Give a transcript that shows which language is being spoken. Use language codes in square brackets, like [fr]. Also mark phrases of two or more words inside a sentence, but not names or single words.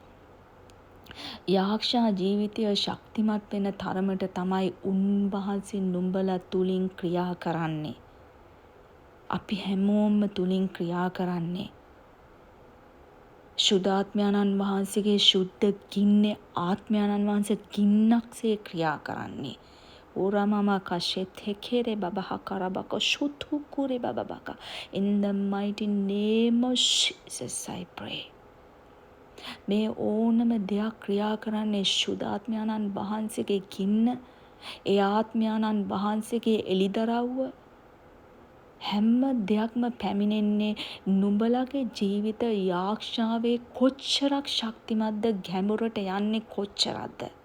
[si] යාක්ෂා ජීවිතය ශක්තිමත් වෙන තරමට තමයි උන්වහන්සේ නුඹලා තුලින් ක්‍රියා කරන්නේ. අපි හැමෝම තුලින් ක්‍රියා කරන්නේ. ශුද්ධාත්මයන්න් වහන්සේගේ ශුද්ධ ගින්නේ ආත්මයන්න් වහන්සේ ගින්නක්සේ ක්‍රියා කරන්නේ. Uramama kashet hekere babaha karabako shutukure bababaka. [en] In the mighty name of Jesus I pray. [si] මේ ඕනම දෙයක් ක්‍රියා කරන්නේ ශුද්ධාත්මයන්න් වහන්සේගේ ගින්න, ඒ ආත්මයන්න් වහන්සේගේ එළිදරව්ව හැම දෙයක්ම පැමිණෙන්නේ නුඹලගේ ජීවිත යාක්ෂාවේ කොච්චරක් ශක්තිමත්ද, ගැඹුරට යන්නේ කොච්චරක්ද.